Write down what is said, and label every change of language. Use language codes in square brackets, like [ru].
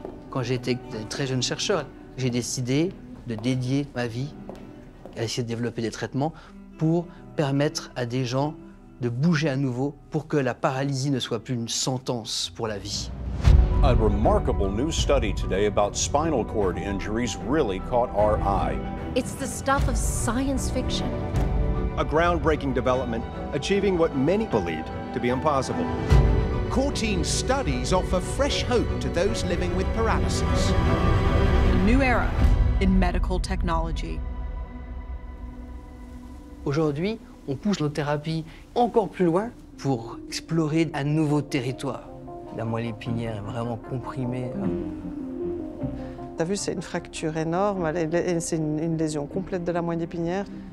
[fr] Quand j'étais un très jeune chercheur, j'ai décidé de dédier ma vie à essayer de développer des traitements pour permettre à des gens de bouger à nouveau pour que la paralysie ne soit plus une sentence pour la vie. [en] A remarkable new study today about spinal cord injuries really caught our eye. It's the stuff of science fiction. A groundbreaking development, achieving what many believed to be impossible. Courtine studies offer fresh hope to those living with paralysis. A new era in medical technology. [fr] Aujourd'hui, on pousse nos thérapies encore plus loin pour explorer un nouveau territoire. La moelle épinière est vraiment comprimée. T'as vu, c'est une fracture énorme, c'est une lésion complète de la moelle épinière.